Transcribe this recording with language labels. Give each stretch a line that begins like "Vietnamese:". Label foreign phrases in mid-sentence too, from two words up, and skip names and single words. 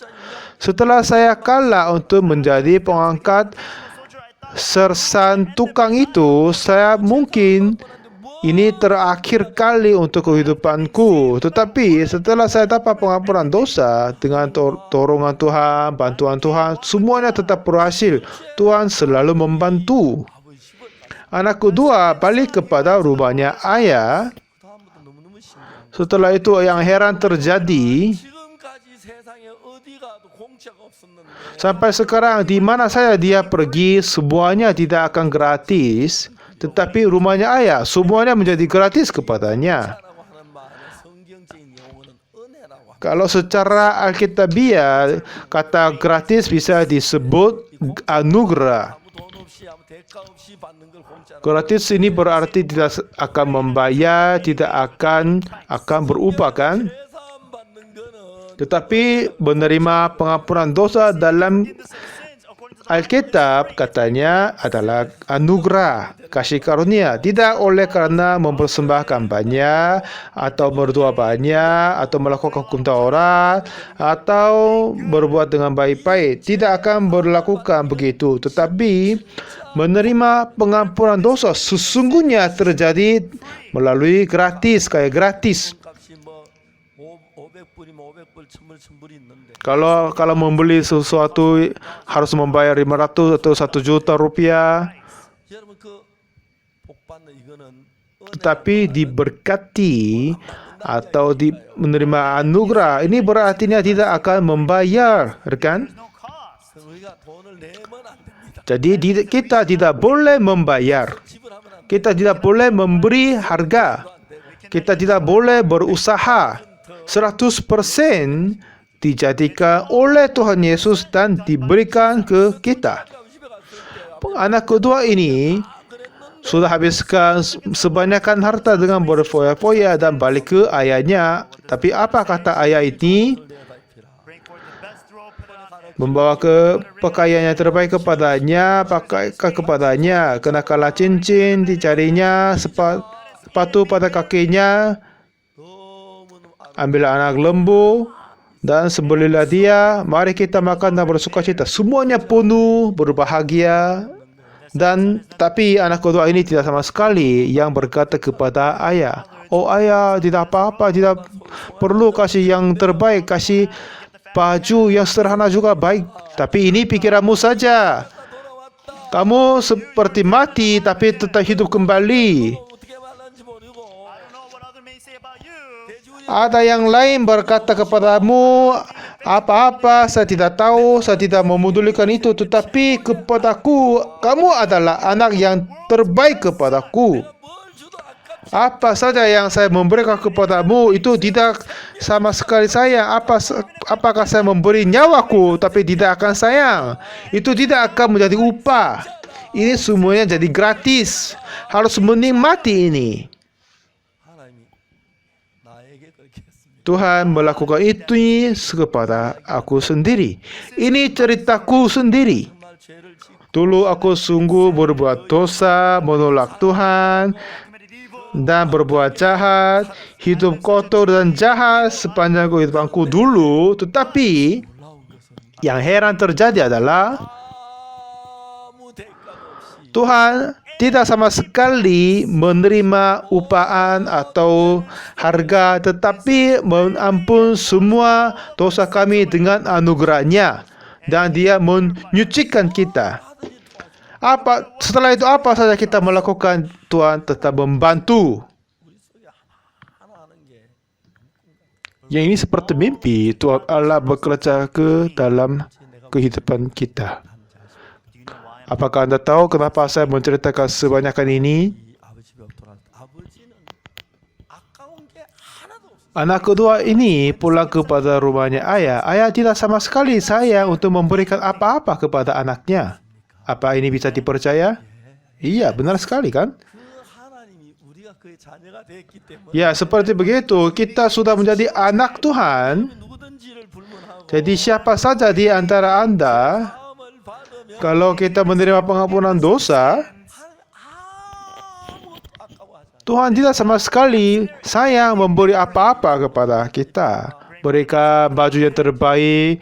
Indonesian: Setelah saya kalah untuk menjadi pengangkat sersan tukang itu, saya mungkin ini terakhir kali untuk kehidupanku. Tetapi setelah saya dapat pengampunan dosa dengan dorongan Tuhan, bantuan Tuhan, semuanya tetap berhasil. Tuhan selalu membantu. Anak kedua balik kepada rumahnya ayah.
Korean: 다음부터 너무너무 신기한
Indonesian: Setelah itu yang heran terjadi.
Korean: 지금까지 세상에 어디 가도 공짜가 없었는데
Indonesian: Sampai sekarang di mana saja dia pergi, semuanya tidak akan gratis. Tetapi rumahnya ayah, semuanya menjadi gratis kepadanya.
Korean: 라고 하는 말은 성경적인 용어는 은혜라고 합니다.
Indonesian: Kalau secara alkitabiah, kata gratis bisa disebut anugerah.
Korean: 아무 돈 없이 아무 대가 없이 받는 걸 공짜라고.
Indonesian: Gratis ini berarti tidak akan membayar, tidak akan berupah kan?
Korean: 세상 받는 거는
Indonesian: Tetapi menerima pengampunan dosa dalam Alkitab katanya adalah anugerah, kasih karunia. Tidak oleh karena mempersembahkan banyak, atau berdoa banyak, atau melakukan hukum Taurat, atau berbuat dengan baik-baik. Tidak akan berlakukan begitu. Tetapi menerima pengampunan dosa sesungguhnya terjadi melalui gratis, kayak gratis.
Korean: 값이 뭐 500불이면 500불, 1000불 있는데
Indonesian: Kalau membeli sesuatu harus membayar 500 atau 1 juta rupiah,
Korean: 여러분 그 복받는 이거는
Indonesian: tetapi diberkati atau menerima anugerah, ini berartinya tidak akan membayar, kan?
English: No cost.
Korean: 우리가 돈을 내면 안 됩니다.
Indonesian: Jadi kita tidak boleh membayar,
Korean: 지불하면 안 돼.
Indonesian: kita tidak boleh memberi harga, kita tidak boleh berusaha. 100% dijadikan oleh Tuhan Yesus dan diberikan ke kita.
Korean: 집에 갔을 때
Indonesian: Anak kedua ini sudah habiskan sebanyakan harta dengan berfoya-foya dan balik ke ayahnya. Tapi apa kata ayah ini?
English: Bring forth the best robe, put it on.
Indonesian: Membawa ke pakaian yang terbaik kepadanya, pakaikan kepadanya, kenakanlah cincin, dicarinya sepatu pada kakinya,
Korean: 너무너무
Indonesian: ambillah anak lembu dan sembelihlah dia. Mari kita makan dan bersukacita. Semuanya penuh, berbahagia. Dan tapi anak kedua ini tidak sama sekali yang berkata kepada ayah, "Oh ayah, tidak apa-apa, tidak perlu kasih yang terbaik, kasih baju yang sederhana juga baik. Tapi ini pikiranmu saja. Kamu seperti mati tapi tetap hidup kembali."
Korean: 어떻게 말하는지 모르고
English: I don't know what others may say about you.
Indonesian: Ada yang lain berkata kepadamu, "Apa-apa, saya tidak tahu, saya tidak memedulikan itu. Tetapi kepadaku, kamu adalah anak yang terbaik kepadaku.
Korean: 뭘 주도 아깝지
Indonesian: Apa saja yang saya memberikan kepadamu, itu tidak sama sekali sayang. Apakah saya memberi nyawaku, tapi tidak akan sayang? Itu tidak akan menjadi upah. Ini semuanya jadi gratis. Harus menikmati ini."
Korean: 하나님이 나에게 그렇게 했습니다.
Indonesian: Tuhan melakukan itu kepada aku sendiri. Ini ceritaku sendiri.
Korean: 정말 죄를 짓고
Indonesian: Dulu aku sungguh berbuat dosa, menolak Tuhan,
English: Committed evil.
Indonesian: dan berbuat jahat, hidup kotor dan jahat sepanjang kehidupanku dulu. Tetapi
Korean: 올라온 것은
Indonesian: yang heran terjadi adalah
Korean: 아무 대가가 없이
Indonesian: Tuhan tidak sama sekali menerima upahan atau harga, tetapi mengampun semua dosa kami dengan anugerahnya, dan Dia menyucikan kita. Setelah itu apa saja kita melakukan, Tuhan tetap membantu.
Korean: 우리 속에 하나 하는 게
Indonesian: Yang ini seperti mimpi, Tuhan Allah bekerja ke dalam kehidupan kita.
English: Do you know why?
Indonesian: Apakah Anda tahu kenapa saya menceritakan sebanyakan ini?
Korean: 이 아버지 집에 돌아갈 때 아버지는 아까운 게 하나도 없어요.
Indonesian: Anak kedua ini pulang kepada rumahnya ayah. Ayah tidak sama sekali sayang untuk memberikan apa-apa kepada anaknya. Apa ini bisa dipercaya? Iya, benar sekali kan?
Korean: 그 하나님이 우리가 그의 자녀가 됐기 때문에
Indonesian: Ya, seperti begitu. Kita sudah menjadi anak Tuhan.
Korean: 누구든지를 불문하고
Indonesian: Jadi siapa saja di antara Anda,
Korean: 마음을 받으면
Indonesian: kalau kita menerima pengampunan dosa,
Korean: 아무것도 아까워하지 않아요.
Indonesian: Tuhan tidak sama sekali sayang memberi apa-apa kepada kita. Berikan baju yang terbaik,